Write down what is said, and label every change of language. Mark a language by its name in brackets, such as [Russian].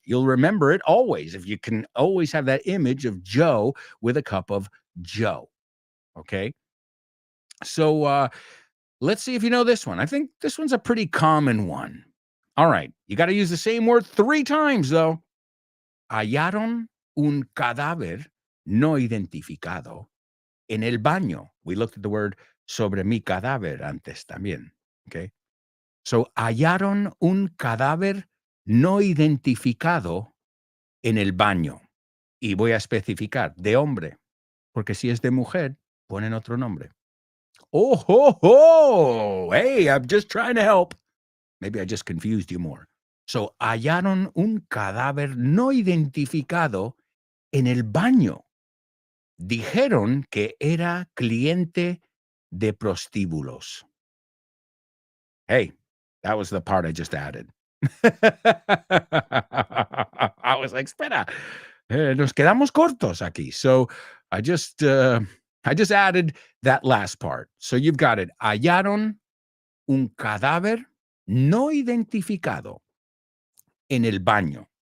[English] You'll remember it always. If you can always have that image of Joe with a cup of Joe. Okay. So let's see if you know this one. I think this one's a pretty common one. All right. You got to use the same word 3 times, though. [Spanish] Hallaron un cadáver no identificado en el baño. [English] We looked at the word [Spanish] sobre mi cadáver antes también. [English] Okay. [Spanish] So, hallaron un cadáver no identificado en el baño. Y voy a especificar, de hombre, porque si es de mujer, ponen otro nombre. Oh, ho, ho. [English] Hey, I'm just trying to help. Maybe I just confused you more. [Spanish] So, hallaron un cadáver no identificado en el baño. Dijeron que era cliente de prostíbulos. [English] Hey, that was the part I just added. I was like, [Spanish] espera, nos quedamos cortos aquí. [English] So I just added that last part. So you've got it. [Spanish] Hallaron un cadáver no identificado en el baño.